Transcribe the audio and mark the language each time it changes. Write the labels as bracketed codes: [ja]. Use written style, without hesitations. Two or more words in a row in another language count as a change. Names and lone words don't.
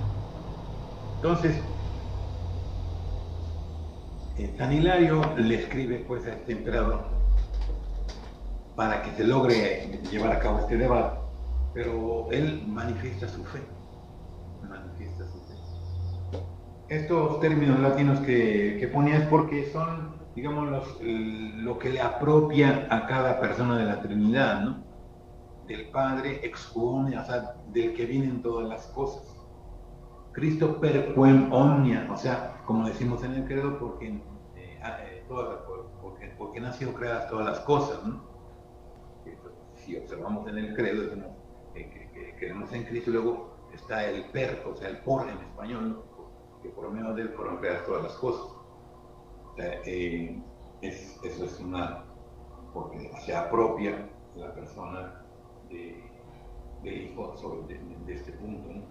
[es] Entonces, San Hilario le escribe pues a este emperador para que se logre llevar a cabo este debate, pero él manifiesta su fe. Estos términos latinos que ponía es porque son, digamos, lo que le apropia a cada persona de la Trinidad, ¿no? Del Padre [la] ex quo omnia, [es] o sea, del que vienen todas las cosas. [la] Cristo per quem omnia, [es] o sea, como decimos en el credo, porque han sido creadas todas las cosas, ¿no? Si observamos en el credo, decimos que creemos en Cristo, y luego está el per, o sea, el por en español, ¿no? Que por medio de él fueron creadas todas las cosas. O sea, eso es porque se apropia la persona del Hijo de este punto, ¿no?